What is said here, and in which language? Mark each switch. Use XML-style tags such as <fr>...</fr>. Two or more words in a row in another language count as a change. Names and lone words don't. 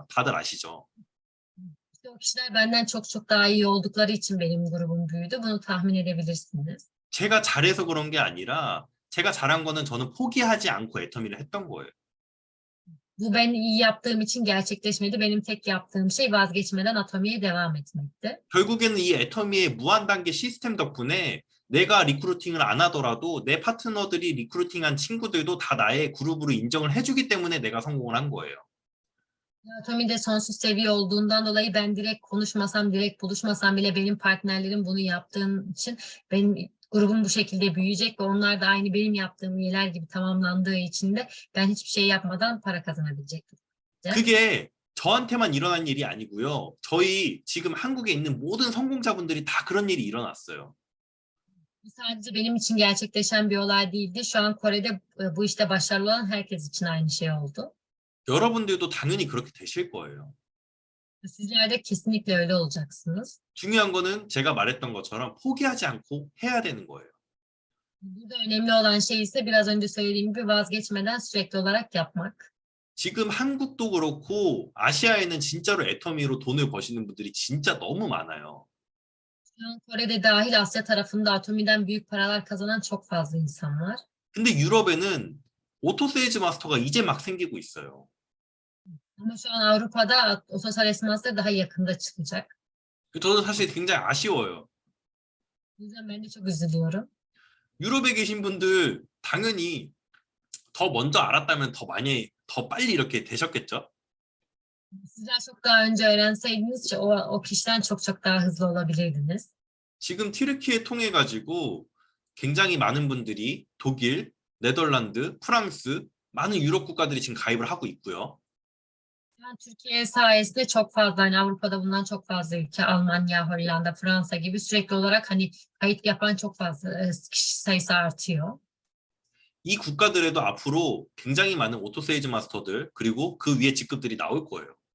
<ko>다들 아시죠?</ko> <tr>İşte o kişiler benden çok çok daha iyi oldukları için benim grubum büyüdü. Bunu tahmin edebilirsiniz.</tr> <ko>제가 잘해서 그런 게 아니라 제가 잘한 거는 저는 포기하지 않고 애터미를 했던 거예요.</ko> <tr>Bu ben iyi yaptığım için gerçekleşmedi. Benim tek yaptığım şey vazgeçmeden atomiye devam etmekti.</tr> <ko>결국에는 이 애터미의 무한 단계 시스템 덕분에 내가 리크루팅을 안 하더라도 내 파트너들이 리크루팅한 친구들도 다 나의 그룹으로 인정을 해주기 때문에 내가 성공을 한 거예요.</ko> <tr>Atomide sonsuz seviye olduğundan dolayı ben direkt konuşmasam, direkt buluşmasam bile benim partnerlerim bunu yaptığım için benim grubum bu şekilde büyüyecek ve onlar da aynı benim yaptığım üyeler gibi tamamlandığı için de ben hiçbir şey yapmadan para kazanabilecektim.</tr> <ko>그게 저한테만 일어난 일이 아니고요. 저희 지금 한국에 있는 모든 성공자분들이 다 그런 일이 일어났어요.</ko> <tr>Bu sadece benim için gerçekleşen bir olay değildi. Şu an Kore'de bu işte başarılı olan herkes için aynı şey oldu.</tr> <ko>여러분들도 당연히 그렇게 되실 거예요.</ko> <tr>Sizler de kesinlikle öyle olacaksınız.</tr> <ko>중요한 거는 제가 말했던 것처럼 포기하지 않고 해야 되는 거예요.</ko> <tr>Burada önemli olan şey ise biraz önce söylediğim gibi vazgeçmeden sürekli olarak yapmak.</tr> <ko>지금 한국도 그렇고 아시아에는 진짜로 애터미로 돈을 버시는 분들이 진짜 너무 많아요.</ko> <tr>Şu an Kore'de dahil Asya tarafında atomiden büyük paralar kazanan çok fazla insan var.</tr> <ko>근데 유럽에는 오토 세일즈 마스터가 이제 막 생기고 있어요.</ko> <tr>Ama şu an Avrupa'da Otosales Master daha yakında çıkacak.</tr> <ko>저는 사실 굉장히 아쉬워요.</ko> <tr>O yüzden ben de çok üzülüyorum.</tr> <ko>유럽에 계신 분들 당연히 더 먼저 알았다면 더 많이, 더 빨리 이렇게 되셨겠죠?</ko> <tr>Sizler çok daha önce öğrenseydiniz o kişiden çok çok daha hızlı olabilirdiniz.</tr> <ko>지금 튀르키예 통해 가지고 굉장히 많은 분들이 독일, 네덜란드, 프랑스, 많은 유럽 국가들이 지금 가입을 하고 있고요.</ko> <tr>Yani Türkiye sayesinde çok fazla hani Avrupa'da bulunan çok fazla ülke Almanya, Hollanda, Fransa gibi sürekli olarak hani kayıt yapan çok fazla kişi sayısı artıyor.</tr> <ko>이 국가들에도 앞으로 굉장히 많은 오토 세일즈 마스터들 그리고 그 위에 직급들이 나올 거예요.</ko>